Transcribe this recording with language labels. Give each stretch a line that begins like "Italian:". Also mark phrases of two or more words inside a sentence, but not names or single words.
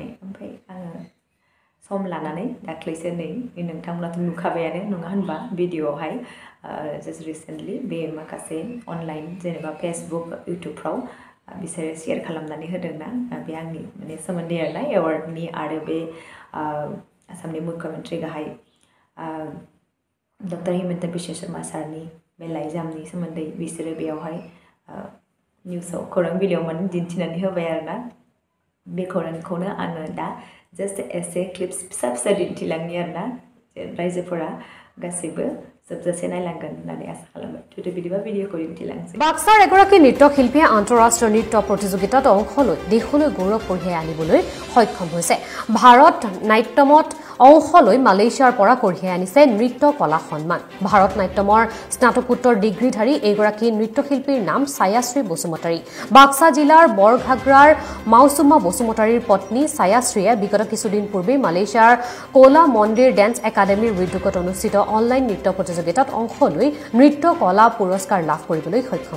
Bodo: ओमफ्राय आङो सम लानानै दाख्लैसो नै नोंथांमोनाथ' नुखाबायानो नङा होनबा भिडिअआवहाय,
English: just recently
Bodo: बे माखासे अनलाइन जेनेबा फेसबुक इउटुबफ्राव बिसोरो शेयर खालामनानै होदोंना, बे आंनि माने सोमोन्दै आरोना एवार्डनि आरो बे आसामनि मुख्यमन्त्री गाहाय डक्टर हिमन्त बिश्व शर्मा सारनि बे लाइजामनि सोमोन्दै बिसोरो बेयावहाय निउसाव खौरां बिलाइयाव माने दिन्थिनानै होबाय आरोना। बे खौरांखौनो आङो दा जास्ट एसे क्लिप्स फिसा फिसा दिन्थिलांनि आरोना, रायजोफोरा गासैबो जोबजासे नायलांगोन होननानै आसा खालामबाय। थुदो बिदिबा भिडिअखौ दिन्थिलांसै।
Assamese: बाक्सार एगৰাকী নৃত্যশিল্পীয়ে আন্তঃৰাষ্ট্ৰীয় নৃত্য প্ৰতিযোগিতাত অংশ লৈ দেশলৈ গৌৰৱ কঢ়িয়াই আনিবলৈ সক্ষম হৈছে। ভাৰত নাট্যমত অংশ লৈ মালয়েছিয়াৰ পৰা কঢ়িয়াই আনিছে নৃত্য কলা সন্মান ভাৰত নাট্যমৰ স্নাতকোত্তৰ ডিগ্ৰীধাৰী এইগৰাকী নৃত্যশিল্পীৰ নাম ছায়াশ্ৰী বসুমতাৰী বাক্সা জিলাৰ বৰঘাগৰাৰ মাউচুমা বসুমতাৰীৰ পত্নী ছায়াশ্ৰীয়ে বিগত কিছুদিন পূৰ্বে মালয়েছিয়াৰ কোলা মন্দিৰ ডেন্স একাডেমীৰ উদ্যোগত অনুষ্ঠিত অনলাইন নৃত্য প্ৰতিযোগিতাত অংশ লৈ নৃত্য কলা পুৰস্কাৰ লাভ কৰিবলৈ সক্ষম